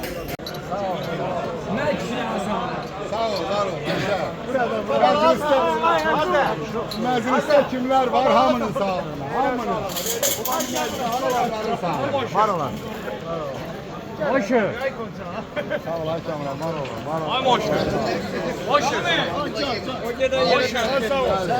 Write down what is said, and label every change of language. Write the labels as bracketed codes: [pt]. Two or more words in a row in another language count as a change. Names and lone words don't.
[az] Məclisdə kimlər var? Hamının sağlığına. Hamının. Var olan. Hoşu. Sağ ol Ayşamla, var olan. Var olan. Ay hoş. Hoş. Hoş. Sağ ol.